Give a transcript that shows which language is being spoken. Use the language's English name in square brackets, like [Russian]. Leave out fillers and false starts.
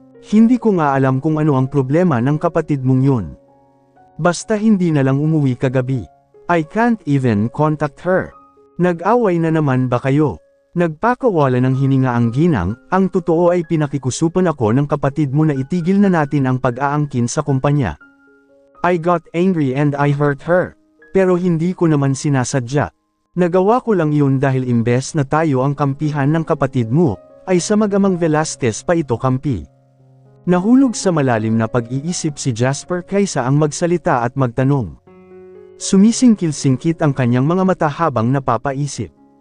[Filipino] Hindi ko nga alam kung ano ang problema ng kapatid mong yun. Basta hindi na lang umuwi kagabi. [English] I can't even contact her. [Filipino] Nag-away na naman ba kayo? Nagpakawala ng hininga ang ginang, ang totoo ay pinakikusupan ako ng kapatid mo na itigil na natin ang pag-aangkin sa kumpanya. [English] I got angry and I hurt her. [Filipino] Pero hindi ko naman sinasadya. Nagawa ko lang yun dahil imbes na tayo ang kampihan ng kapatid mo, ay sa magamang Velasquez pa ito kampi. Nahulog sa malalim na pag-iisip si Jasper kaysa ang magsalita at magtanong. Sumisingkil-singkit ang kanyang mga mata habang napapaisip.